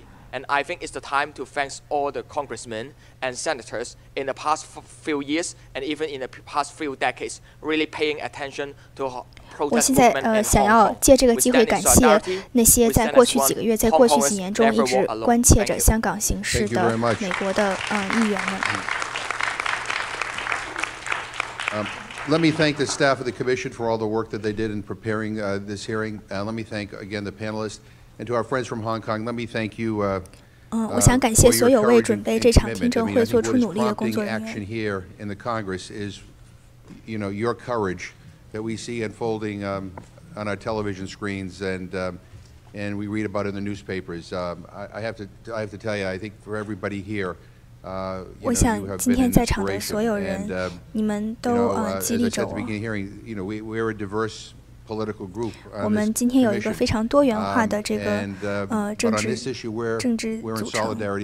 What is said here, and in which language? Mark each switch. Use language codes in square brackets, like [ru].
[en] And I think it's the time to thank all the congressmen and senators in the past few years and even in the past few decades, really paying attention to protest movement in Hong Kong. [zh] 我现在想要借这个机会感谢那些在过去几个月、在过去几年中一直关切着香港形势的美国的议员们。 [en] Let me thank the staff of the Commission for all the work that they did in preparing this hearing. Let me thank again the panelists. And to our friends from Hong Kong, let me thank you. [zh] 我想感谢所有为准备这场听证会做出努力的工作人员。 [en] Action here in the Congress is, your courage that we see unfolding on our television screens and we read about in the newspapers. I have to tell you, I think for everybody here. [zh] 我想今天在场的所有人，你们都激励着我。 [en] We're a diverse [zh] 我们今天有一个非常多元化的这个政治组成。